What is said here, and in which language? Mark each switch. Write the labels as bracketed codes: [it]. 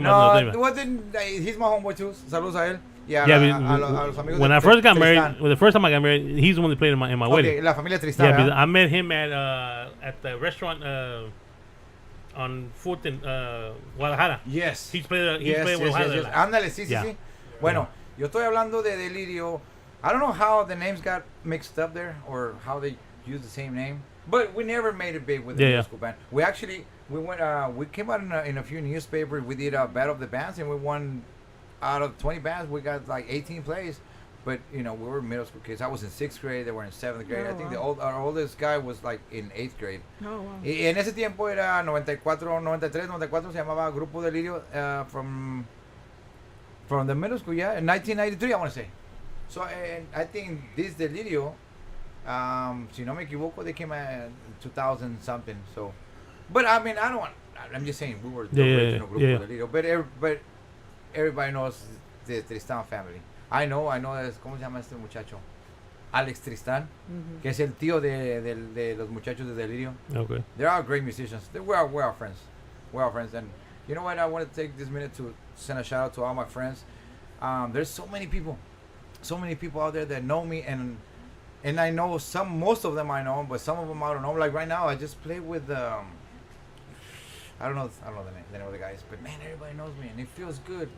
[en] No, it wasn't. He's my homeboy too. [es] Saludos a él. [en] Yeah, [es] a los amigos [en] when [es] de [en] I first got Tristan. married, the first time I got married, he's the one that played in my wedding. Okay, [es] la familia Tristan. [en] Yeah, because I met him at the restaurant on 4th in Guadalajara. Yes. He played Guadalajara. [es] Yes. Ándale, sí. Bueno, yo estoy hablando de Delirio. [en] I don't know how the names got mixed up there or how they use the same name, but we never made it big with the middle school band. We went we came out in a few newspapers. We did a battle of the bands and we won. Out of 20 bands, we got like 18 plays, but we were middle school kids. I was in 6th grade; they were in 7th grade. I think our oldest guy was like in 8th grade. Oh, wow. [es] Y en ese tiempo era 94, 93, 94 se llamaba Grupo Delirio [en] from the middle school. Yeah, in 1993, I want to say. So and I think this Delirio, [es] si no me equivoco, [en] they came out in 2000 something. So, but I mean, I'm just saying we were the original Grupo Delirio, but everybody knows the Tristan family. I know, [es] ¿cómo se llama este muchacho? Alex Tristan, que es el tío de los muchachos de Delirio. [en] Okay. They're all great musicians. We're our friends. We're our friends. And you know what? I want to take this minute to send a shout out to all my friends. There's so many people out there that know me, and I know most of them I know, but some of them I don't know. Like right now, I just played with I don't know the name of the guys, but man, everybody knows me, and it feels good.